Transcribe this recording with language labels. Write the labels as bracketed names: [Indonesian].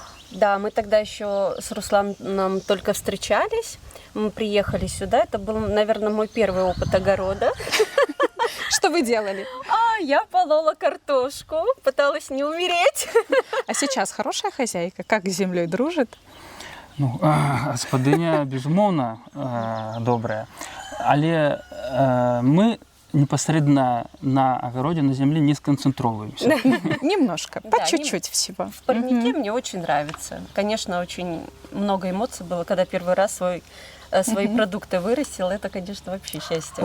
[Russian] Да, мы тогда еще с Русланом только встречались, мы приехали сюда, это был, наверное, мой первый опыт огорода. Что вы делали? Я полола картошку, пыталась не умереть. А сейчас хорошая хозяйка? Как с землей дружит? [Belarusian] Ну, гаспадыня, безумоўна, добрая. [Russian] Але мы непосредственно на огороде, на земле не сконцентровываемся. Немножко, по чуть-чуть всего. В парнике мне очень нравится. Конечно, очень много эмоций было, когда первый раз свои продукты вырастил, это, конечно, вообще счастье.